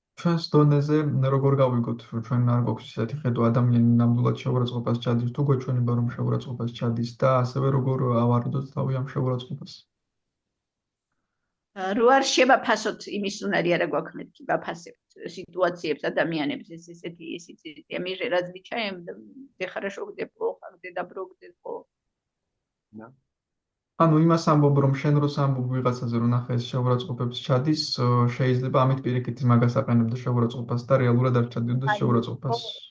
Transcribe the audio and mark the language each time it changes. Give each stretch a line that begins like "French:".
Georgian: ჩვენს დონეზე როგორ გავიგოთ, რომ ჩვენ არ გვაქვს ისეთი ხედვა ადამიანი ნამდვილად შეურაცხყოფას ჩადის, თუ გვეჩვენება რომ შეურაცხყოფას ჩადის და ასევე როგორ ავარდოთ თავი ამ შეურაცხყოფას. რო არ შევაფასოთ იმის უნარი არა გვაქვს მეთქი ვაფასებთ ситуациებს ადამიანებს ესეთი
Russian: мы же различаем где хорошо где плохо где добро где зло. Да.
Georgian: ანუ იმას ამბობ რომ შენ როს ამბობ ვიღაცაზე რომ ნახე ეს შეურაცხყოფებს ჩადის, შეიძლება ამით პირიქით მაგას აყენებდა შეურაცხყოფას და რეალურად არ ჩადიოდეს შეურაცხყოფას.